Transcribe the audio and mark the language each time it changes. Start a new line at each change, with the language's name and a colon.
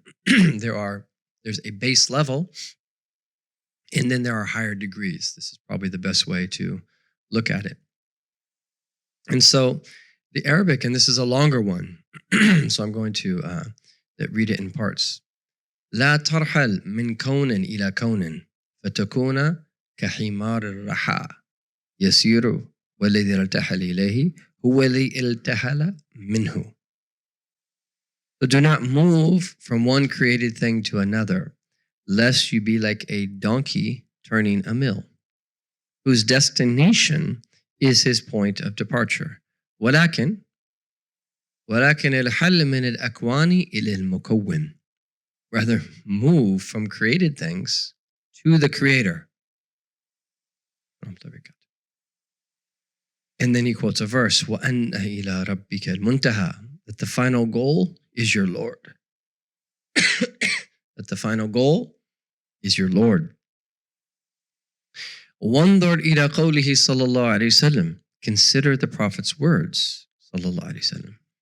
English: There's a base level, and then there are higher degrees. This is probably the best way to look at it. And so the Arabic, and this is a longer one, so I'm going to read it in parts.
Arabic: لا ترحل من كون إلى كون فتكون كحمار الرحى يسير والذي ارتحل إليه هو الذي ارتحل منه.
English: So do not move from one created thing to another, lest you be like a donkey turning a mill, whose destination is his point of departure.
Arabic: ولكن الحل من الأكوان إلى المكون.
English: Rather, move from created things to the creator. And then he quotes a verse,
Arabic: وَأَنَّ إِلَىٰ رَبِّكَ الْمُنْتَهَى,
English: that the final goal is your Lord. That the final goal is your Lord.
Arabic: وَانظُرْ إِلَىٰ قَوْلِهِ صلى الله عليه وسلم,
English: consider the Prophet's words
Arabic: صلى الله عليه وسلم.